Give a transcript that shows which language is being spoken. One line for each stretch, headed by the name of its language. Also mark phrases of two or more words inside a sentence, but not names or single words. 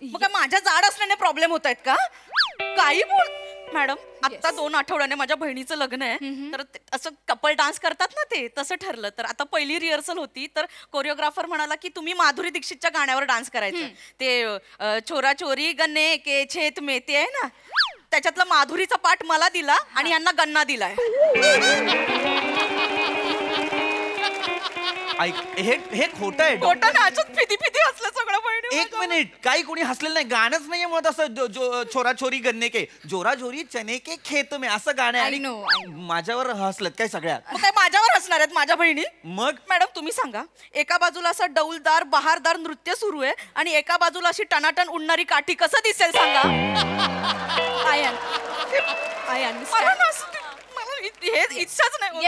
Marathi: मग काय माझ्या जाड असल्याने प्रॉब्लेम होत आहेत का? काही बोल. मॅडम, आता 2 आठवड्याने माझ्या बहिणीचं लग्न आहे. तर असं कपल डान्स करतात ना, ते तसं ठरलं. तर आता पहिली रिहर्सल होती. तर कोरिओग्राफर म्हणाला की तुम्ही माधुरी दीक्षितच्या गाण्यावर डान्स करायचं. ते
Hindi: चोरा चोरी गन्ने के छेत में
Marathi: ते आहे ना, त्याच्यातला माधुरीचा पाठ मला दिला आणि यांना गन्ना दिलाय. ऐक, हे खोटं आहे. खोटं नाचत फिदी फिदी हसलं सगळं बहिणी. एक मिनिट, काही कोणी हसलेलं नाही. गाणंच नाहीये मुळात असं.
Hindi: छोरा छोरी गन्ने के जोरा जोरी चने के खेत में
Marathi: असं गाणं आहे.
English: I know.
Marathi: आणि माझ्यावर हसलत काय सगळ्यात? मग काय माझ्यावर हसणार आहेत माझ्या बहिणी? मग मॅडम, तुम्ही सांगा, एका बाजूला असं डौलदार बहारदार नृत्य सुरू आहे आणि एका बाजूला अशी टनाटन उडणारी काठी, कसं दिसेल सांगा? मला ना असं हे इच्छाच नाही होत